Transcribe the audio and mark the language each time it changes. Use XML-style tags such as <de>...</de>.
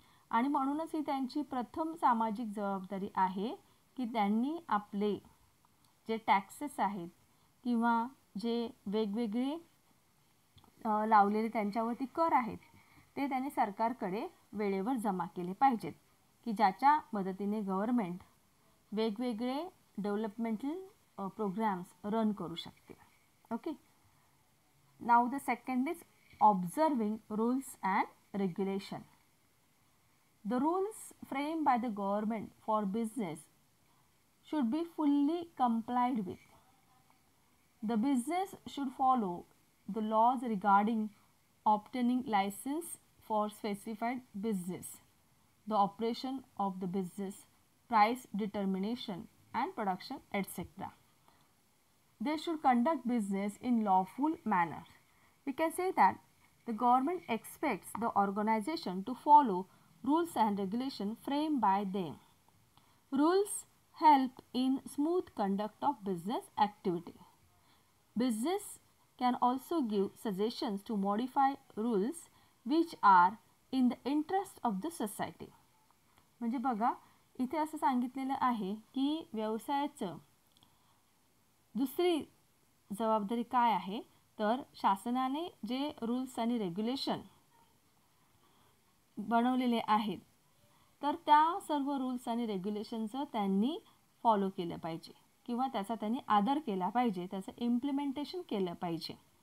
<mr>आणि म्हणूनच ही त्यांची प्रथम सामाजिक जबाबदारी आहे की त्यांनी आपले जे टॅक्सेस आहेत किंवा जे वेगवेगळे लावलेले त्यांच्यावरती कर आहेत ते त्यांनी सरकारकडे वेळेवर जमा केले पाहिजेत की ज्याच्या मदतीने गव्हर्नमेंट वेगवेगळे डेव्हलपमेंटल प्रोग्राम्स रन करू शकते.</mr> <en>Okay, now the second is observing rules and regulation. The rules framed by the government for business should be fully complied with. The business should follow the laws regarding obtaining license for specified business, the operation of the business, price determination and production, etc. They should conduct business in lawful manner. We can say that the government expects the organization to follow rules and regulations framed by them. Rules help in smooth conduct of business activity. Business can also give suggestions to modify rules which are in the interest of the society.</en> <mr>म्हणजे बघा इथे असं सांगितलेलं आहे की व्यवसायाचं दुसरी जबाबदारी काय आहे तर शासनाने जे रूल्स आणि रेग्युलेशन बनवलेले आहेत तर त्या सर्व रूल्स आणि रेग्युलेशनचं त्यांनी फॉलो केलं पाहिजे किंवा त्याचा त्यांनी आदर केला पाहिजे, त्याचं इम्प्लिमेंटेशन केलं पाहिजे.</mr>